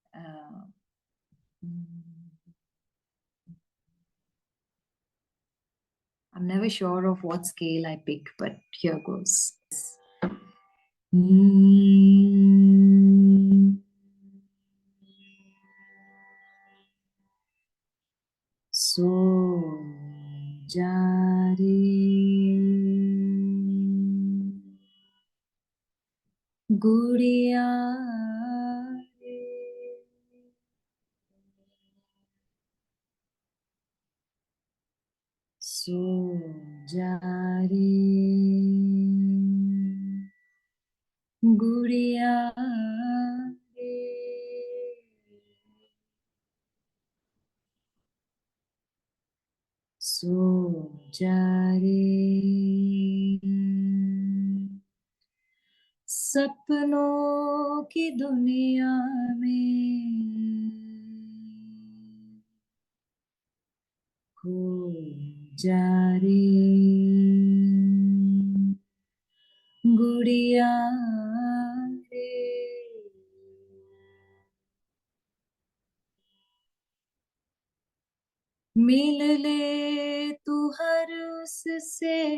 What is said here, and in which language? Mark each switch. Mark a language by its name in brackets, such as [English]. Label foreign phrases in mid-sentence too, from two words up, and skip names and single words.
[English] I'm never sure of what scale I pick, but here goes. [Hindi] सो जा रे गुड़िया रे, सो जा रे गुड़िया रे, जा रे सपनों की दुनिया में खो जा रे गुड़िया रे मिल ले तू हर उससे